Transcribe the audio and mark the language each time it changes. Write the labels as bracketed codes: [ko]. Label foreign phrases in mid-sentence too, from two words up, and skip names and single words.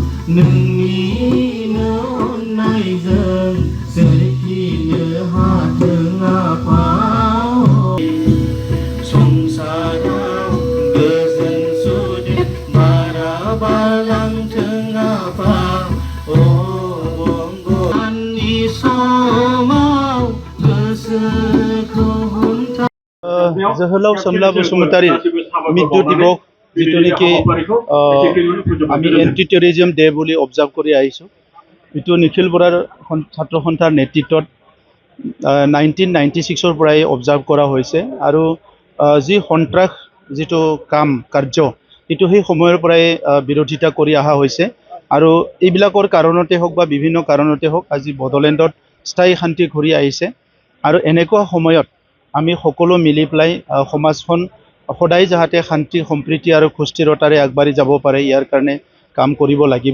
[brx] नोंनिनो अननायजों सोरखिनो हाथों आफा संसाराव गोजोन सुदेम बारा बारलांथों आफा बंग'नि समाव गोसोखौ हमथा जोहोलाव सोमला बसुमतारी मृत्यु दिवस जितुनिखि [as] আমি [en] anti terrorism day [as] বুলি অবজাৰ্ভ কৰি আহিছোঁ। এইটো নিখিল বৰাৰ ছাত্ৰ সন্থাৰ নেতৃত্বত 1996 পৰাই অবজাৰ্ভ কৰা হৈছে আৰু যি সন্ত্ৰাস যিটো কাৰ্য এইটো সেই সময়ৰ পৰাই বিৰোধিতা কৰি অহা হৈছে আৰু এইবিলাকৰ কাৰণতে হওক বা বিভিন্ন কাৰণতে হওক আজি বড়োলেণ্ডত স্থায়ী শান্তি ঘূৰি আহিছে আৰু এনেকুৱা সময়ত আমি সকলো মিলি পেলাই সমাজখন সদায় যাতে শান্তি সম্প্ৰীতি আৰু সুস্থিৰতাৰে আগবাঢ়ি যাব পাৰে ইয়াৰ কাৰণে কাম কৰিব লাগিব।